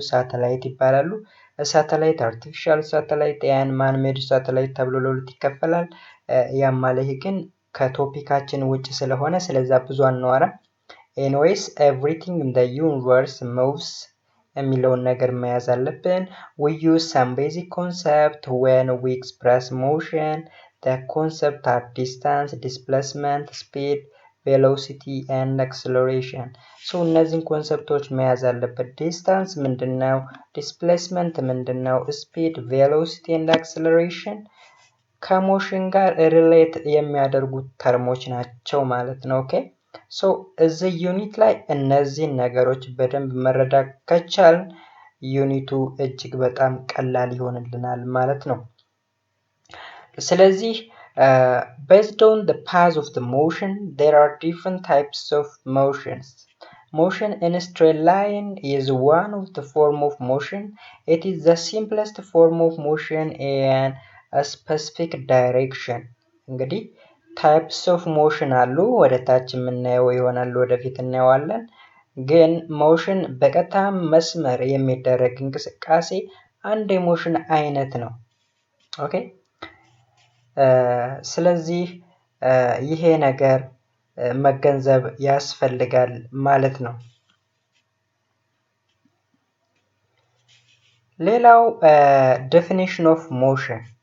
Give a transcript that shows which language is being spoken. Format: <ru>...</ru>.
<am>ሳተላይት ይባላሉ። ሳተላይት አርቲፊሻል ሳተላይት ኤንድ ማን ሜድ ሳተላይት ተብሎ ለሁለት ይከፈላል። ያም ማለት ግን ከቶፒካችን ውጭ ስለሆነ ስለዛ ብዙ አናወራም።</am> <en>ኤኒዌይስ ኤቭሪቲንግ ኢን ዘ ዩኒቨርስ ሙቭስ</en> <am>የሚለውን ነገር መያዝ አለብን።</am> <en>we use some basic concept when we express motion. the concept are distance, displacement, speed, velocity and acceleration።</en> <am>እነዚህን ኮንሰፕቶች መያዝ አለበት። ዲስታንስ ምንድነው? ዲስፕሌስመንት ምንድነው? ስፒድ፣ ቬሎሲቲ and acceleration ከሞሽን ጋር ሪሌት የሚያደርጉት ተርሞች ናቸው ማለት ነው። ኦኬ እዚህ ዩኒት ላይ እነዚህን ነገሮች በደንብ መረዳት ከቻልን ዩኒቱ እጅግ በጣም ቀላል ይሆንልናል ማለት ነው። ስለዚህ</am> <en>based on the path of the motion there are different types of motions. Motion in a straight line is one of the form of motion. It is the simplest form of motion in a specific direction.</en> <am>እንግዲህ ታይፕስ ኦፍ ሞሽን አሉ። ወደ ታች የምናየው ይሆናል፣ ወደፊት እናየዋለን። ግን ሞሽን በቀጥታ መስመር የሚደረግ እንቅስቃሴ አንድ የሞሽን አይነት ነው። ኦኬ ስለዚህ ይሄ ነገር መገንዘብ ያስፈልጋል ማለት ነው። ሌላው</am> <en>definition of motion.</en>